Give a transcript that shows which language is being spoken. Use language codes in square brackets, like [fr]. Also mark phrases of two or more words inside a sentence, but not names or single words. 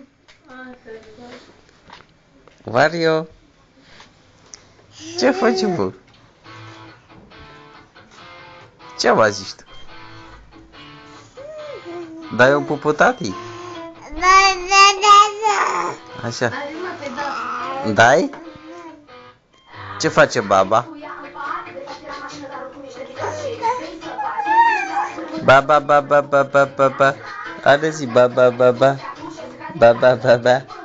[ro] Mario, ce faci, bă? Ce mă zici tu? Dai un pupu tati? Așa. Dai? Ce face baba? Baba, baba, baba, baba. Are zi, baba, baba. Baba, baba.